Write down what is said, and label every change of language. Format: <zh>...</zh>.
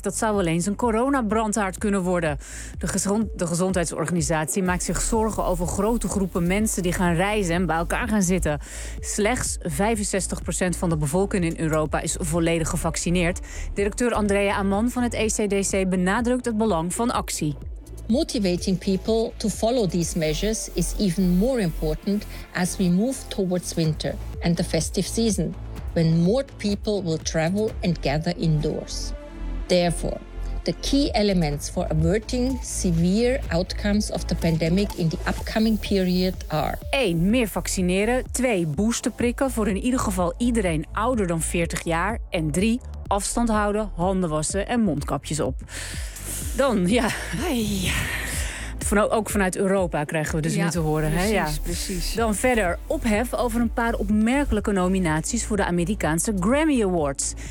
<nl>Dat zou wel eens een coronabrandhaard kunnen worden. De gezondheidsorganisatie maakt zich zorgen over grote groepen mensen die gaan reizen en bij elkaar gaan zitten. Slechts 65% van de bevolking in Europa is volledig gevaccineerd. Directeur Andrea Amann van het ECDC benadrukt het belang van actie.</nl> <en>Motivating people to follow these measures is even more important as we move towards winter and the festive season, when more people will travel and gather indoors. Therefore, the key elements for averting severe outcomes of the pandemic in the upcoming period are</en> <nl>1. Meer vaccineren. 2. Booster prikken voor in ieder geval iedereen ouder dan 40 jaar. En 3. Afstand houden, handen wassen en mondkapjes op. Dan, ja. Ook vanuit Europa krijgen we dus niet te horen. Precies, hè? Ja. Precies. Dan verder ophef over een paar opmerkelijke nominaties voor de Amerikaanse Grammy Awards.</nl>